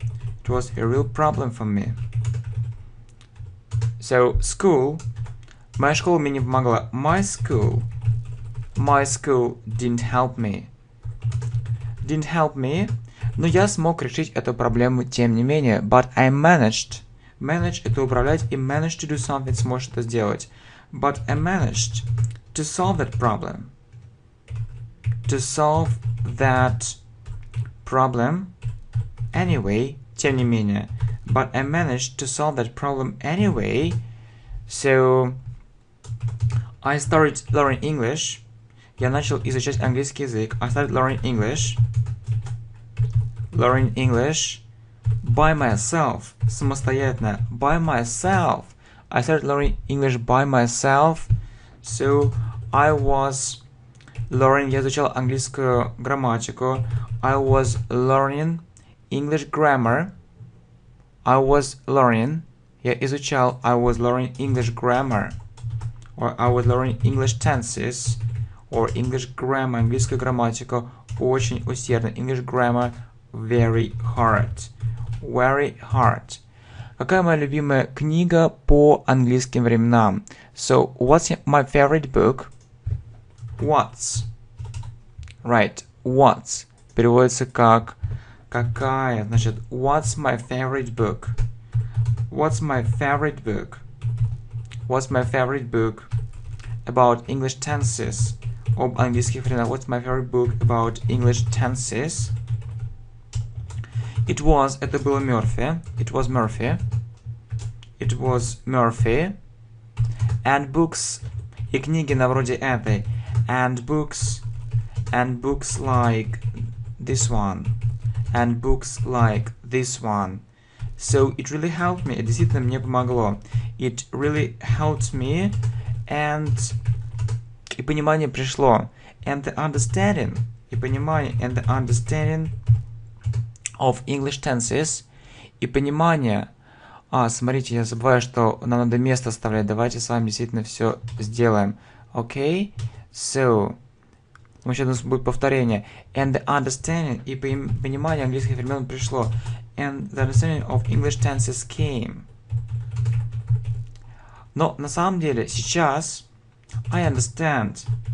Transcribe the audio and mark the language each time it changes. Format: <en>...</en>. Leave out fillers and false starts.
<en>It was a real problem for me. So, school...</en> <ru>Моя школа мне не помогла.</ru> <en>My school didn't help me. Didn't help me.</en> <ru>Но я смог решить эту проблему тем не менее.</ru> <en>But I managed.</en> <ru>Manage – это управлять, и</ru> <en>managed to do something</en> <ru>– сможешь это сделать.</ru> <en>But I managed to solve that problem. To solve that problem anyway.</en> <ru>Тем не менее.</ru> <en>But I managed to solve that problem anyway. So... I started learning English.</en> <ru>Я начал изучать английский язык.</ru> <en>I started learning English. Learning English by myself.</en> <ru>Самостоятельно.</ru> <en>By myself. I started learning English by myself. So I was learning.</en> <ru>Я изучал английскую грамматику.</ru> <en>I was learning English grammar. I was learning.</en> <ru>Я изучал.</ru> <en>I was learning English grammar. Or I was learning English tenses, or English grammar,</en> <ru>английскую грамматику, очень усердно.</ru> <en>English grammar, very hard. Very hard.</en> <ru>Какая моя любимая книга по английским временам?</ru> <en>So, what's my favorite book? What's? Right, what's.</en> <ru>Переводится как какая.</ru> <en>Значит, what's my favorite book? What's my favorite book? What's my favorite book about English tenses?</en> <ru>Об английских временах.</ru> <en>What's my favorite book about English tenses? It was,</en> <ru>это было</ru> <en>Murphy. It was Murphy. It was Murphy. And books,</en> <ru>и книги на вроде этой.</ru> <en>And books like this one. And books like this one. So it really helped me.</en> <ru>Действительно мне помогло.</ru> <en>It really helped me, and</en> <ru>и понимание пришло.</ru> <en>And the understanding,</en> <ru>и понимание,</ru> <en>and the understanding of English tenses, и понимание.</en> <ru>Смотрите, я забываю, что нам надо место оставлять. Давайте с вами действительно все сделаем.</ru> <en>Okay?</en> <ru>So, сейчас будет повторение.</ru> <en>And the understanding,</en> <ru>и понимание английских времен пришло.</ru> <en>And the understanding of English tenses came.</en> <ru>Но на самом деле сейчас</ru> <en>I understand.</en>